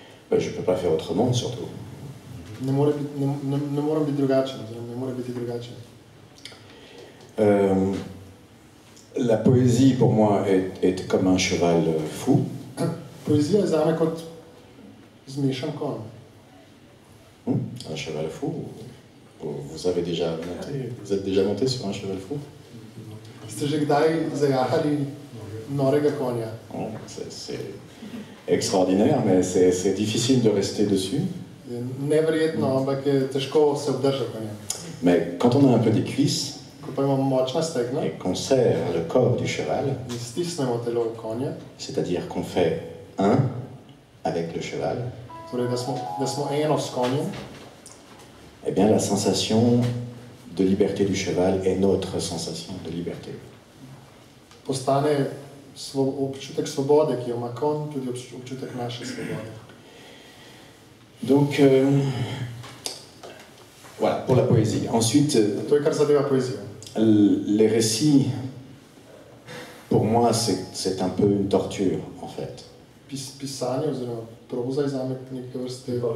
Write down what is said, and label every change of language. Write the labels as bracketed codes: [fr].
[fr] Je ne peux pas faire autrement, surtout. [sl] Ne morem biti drugačen, ne more biti drugačen. [fr] La poésie, pour moi, est comme un cheval fou. [sl] Poezija je zame kot zmešan konj. [fr] Un cheval fou. Vous êtes déjà monté sur un cheval fou? [sl] Ste že kdaj zajahali norega konja? [fr] C'est extraordinaire, mais c'est difficile de rester dessus. [sl] Neverjetno, ampak je težko se obdržati na njem. [fr] Mais quand on a un peu des cuisses [sl] Ko pa imamo močna stegna [fr] et qu'on serre le corps du cheval, [sl] in stisnemo telo konja, [fr] c'est-à-dire qu'on fait un avec le cheval, [sl] torej da smo eno s konjem, [fr] eh bien la sensation de liberté du cheval est notre sensation de liberté. [sl] postane občutek svobode, ki jo ima konj, tudi občutek naše svobode. [fr] Donc, voilà, pour la poésie. Ensuite, [sl] To je kar zadeva poezijo. [fr] les récits, pour moi, c'est un peu une torture, en fait. [sl] Pisanje oziroma proza je zame neke vrste